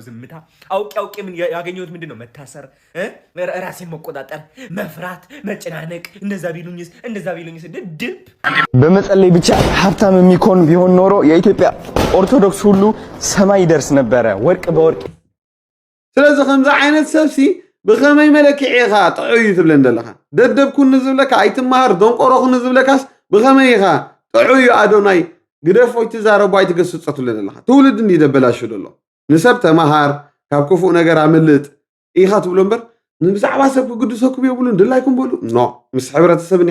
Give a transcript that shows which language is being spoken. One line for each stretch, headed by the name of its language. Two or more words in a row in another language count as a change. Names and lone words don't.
Amharic: ዝምታ። አውቄ ምን ያገኘሁት ምንድነው? መታሰር፣ ራሴን መቆጣጠር፣ መፍራት፣ መጨናነቅ። እንደዛ ቢሉኝስ ድብ በመጸለይ ብቻ ሀብታም የሚኮን ቢሆን ኖሮ የኢትዮጵያ ኦርቶዶክስ ሁሉ ሰማይ ይደርስ ነበረ፣ ወርቅ በወርቅ።
Tigrinya: ስለዚህ ከምዛ ዓይነት ሰብሲ ብኸመይ መለክዕ ኢኻ ጥዑይ ትብለን ዘለኻ ደደብ ኩን ዝብለካ ኣይትመሃር ደንቆሮ ኩን ዝብለካስ ብኸመይ ኢኻ ጥዑይ ኣዶናይ ግደፎይ ትዛረቡ ኣይትገስፀትሉ ዘለኻ ትውልድ እንዲደበላሽ ዘሎ ንሰብ ተመሃር ካብ ክፉእ ነገር ኣምልጥ ኢኻ ትብሎ እምበር ንብዛዕባ ሰብ ክግድሰኩም የብሉን ድላይኩም በሉ ኖ ምስ ሕብረተሰብን